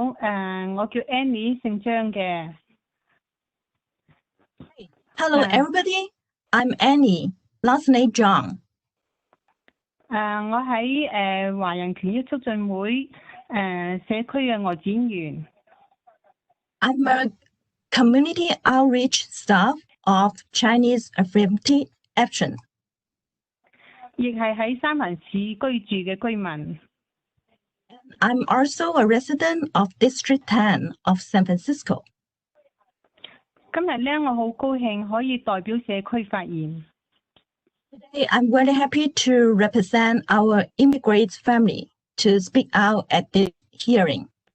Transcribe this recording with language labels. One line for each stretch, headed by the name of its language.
Cantonese: 我叫 Annie， 姓張嘅。
English: Hello everybody, I'm Annie, last name John.
Cantonese: 我喺華人權益促進會社區嘅外展員。
English: I'm a community outreach staff of Chinese Affirmative Action.
Cantonese: 亦係喺三藩市居住嘅居民。
English: I'm also a resident of District 10 of San Francisco.
Cantonese: 今日咧，我好高興可以代表社區發言。
English: Today, I'm very happy to represent our immigrant family to speak out at this hearing.